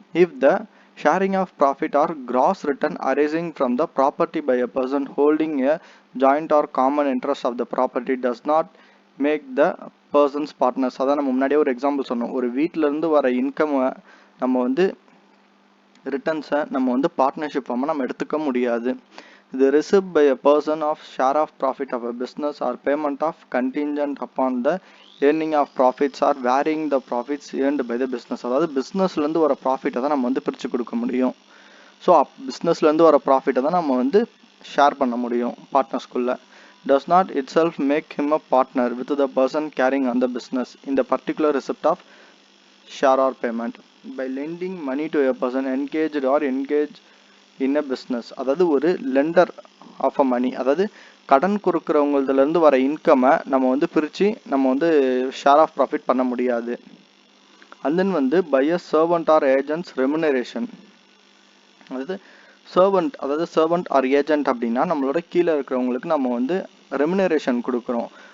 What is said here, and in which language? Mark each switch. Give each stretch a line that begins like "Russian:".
English: If the sharing of profit or gross return arising from the property by a person holding a joint or common interest of the property does not make the persons partners.
Tamil: அதான் நம்ம முன்னாடியே ஒரு example சொன்னோம். ஒரு வீட்டிலேருந்து வர இன்கம்மை நம்ம வந்து ரிட்டர்ன்ஸை நம்ம வந்து பார்ட்னர்ஷிப் ஃபார்மாக நம்ம எடுத்துக்க முடியாது.
English: The receipt by a person of share of profit of a business or payment of contingent upon the earning of profits or varying the profits earned by the business.
Tamil: அதாவது பிஸ்னஸ்லேருந்து வர ப்ராஃபிட்டை தான் நம்ம வந்து பிரித்து கொடுக்க முடியும். ஸோ பிஸ்னஸ்லேருந்து வர ப்ராஃபிட்டை தான் நம்ம வந்து ஷேர் பண்ண முடியும் பார்ட்னர்ஸ்குள்ளே.
English: does not itself make him a partner with the person carrying on the business in the particular receipt of share or payment by lending money to a person engaged in a business.
Tamil: அதாவது ஒரு lender of a மணி, அதாவது கடன் கொடுக்குறவங்களதுலேருந்து வர இன்கம்மை நம்ம வந்து பிரித்து நம்ம வந்து ஷேர் ஆஃப் ப்ராஃபிட் பண்ண முடியாது. அண்ட் தென் வந்து by a servant R agents remuneration. அதாவது சர்வன்ட் ஆர் ஏஜென்ட் அப்படின்னா நம்மளோட கீழே இருக்கிறவங்களுக்கு நம்ம வந்து ரெமுனரேஷன் கொடுக்குறோம்.